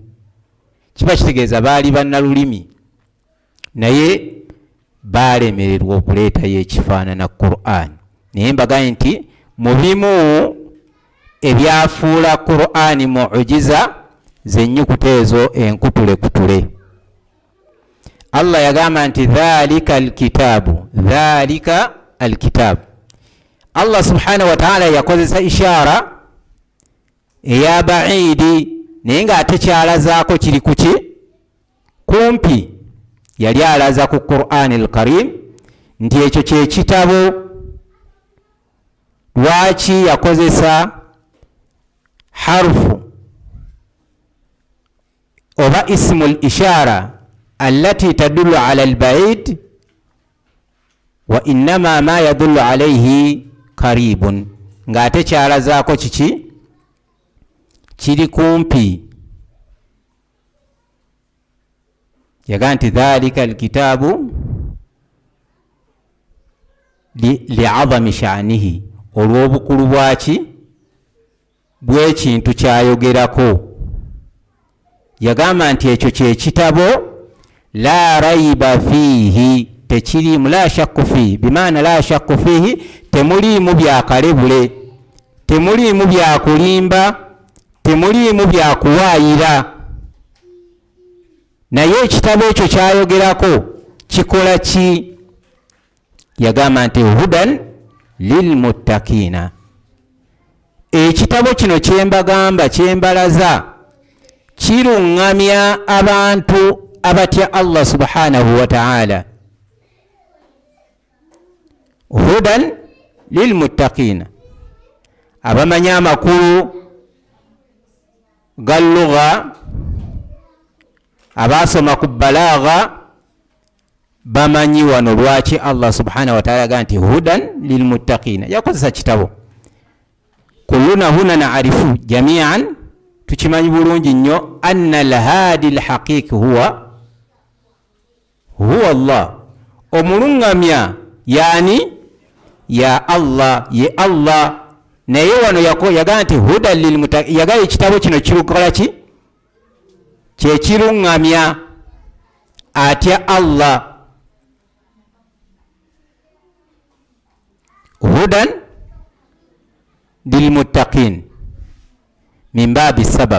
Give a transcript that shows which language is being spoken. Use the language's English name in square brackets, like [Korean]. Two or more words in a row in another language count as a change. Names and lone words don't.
[Ganda] Kiba kitegeeza baali bannalulimi naye balemererwa okuleetayo ekifaanana Qur'an. Naye mbagambye nti mu bimu ebyafuula Qur'ani mu'jiza zennyukuta ezo enkutule. Allah yagamba nti [Arabic] ذلك الكتاب. [Ganda] Allah [Arabic] سبحانه وتعالى [Ganda] yakozesa ishara eya ba'idi, naye nga ate kyalazaako kiri kuki kumpi. Yali alaza ku Qur'an al-Karim nti ekyo kye kitabo. Lwaki yakozesa [Arabic] harfu oba اسم الإشارة التي تدل على البعيد وإنما ما يدل عليه قريب, [Ganda] nga ate kyalazaako kiki kiri kumpi. Yaga nti [Arabic] ذلك الكتاب لعظم شأنه, [Ganda] olw'obukulu bwaki bw'ekintu kyayogerako. Yagamba nti ekyo kye kitabo [Arabic] لا ريب فيه, [Ganda] tekirimu, [Arabic] لا شك فيه بمعنى لا شك فيه, [Ganda] temuliimu byakalebule, temuliimu byakulimba, temuliimu byakuwaayira. Naye ekitabo ekyo kyayogerako kikola ki? Yagamba nti [Arabic] هدى للمتقين. [Ganda] Ekitabo kino kyembagamba, kyembalaza, kiruŋŋamya abantu abatya Allah [Arabic] سبحانه وتعالى. هدى للمتقين, [Ganda] abamanya amakulu ga lugha, abasoma ku balagha, bamanyi wano lwaki Allah [Arabic] سبحانه وتعالى [Ganda] yagamba nti [Arabic] هدى للمتقين. [Ganda] Yakozesa kitabo. [Arabic] كلنا هنا نعرف جميعا, [Ganda] tukimanyi bulungi nnyo, [Arabic] أن الهادي الحقيقي هو الله. [Ganda] Omuluŋŋamya yani ya Allah, ye Allah. Naye wano yagamba nti [Arabic] هدى للمتقين, [Ganda] yagamba ekitabo kino kirukola ki? Kye kiruŋŋamya atya Allah. [Arabic] هدى للمتقين من باب سبب.